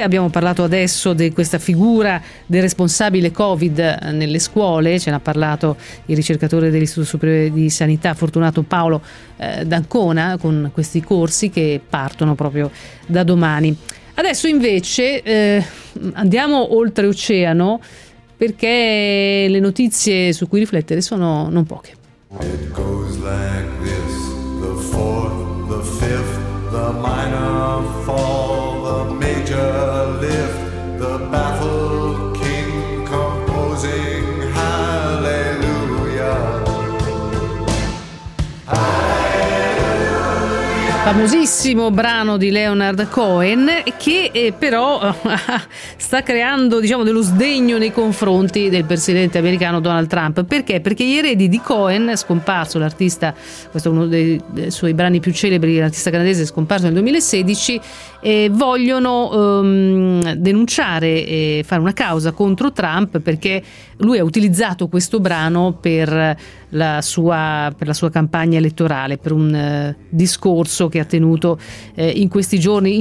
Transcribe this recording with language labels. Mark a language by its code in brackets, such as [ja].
[it] Abbiamo parlato adesso di questa figura del responsabile Covid nelle scuole, ce n'ha parlato il ricercatore dell'Istituto Superiore di Sanità Fortunato Paolo d'Ancona, con questi corsi che partono proprio da domani. Adesso invece andiamo oltre oceano, perché le notizie su cui riflettere sono non poche. [en] It goes like this, the fourth, the fifth, the minor fall, the major lift, the baffled king composing hallelujah. [it] Famosissimo brano di Leonard Cohen, che però sta creando, diciamo, dello sdegno nei confronti del presidente americano Donald Trump. Perché? Perché gli eredi di Cohen, scomparso l'artista, questo è uno dei suoi brani più celebri, l'artista canadese scomparso nel 2016, vogliono denunciare e fare una causa contro Trump, perché lui ha utilizzato questo brano per la sua campagna elettorale, per un discorso che ha tenuto in questi giorni.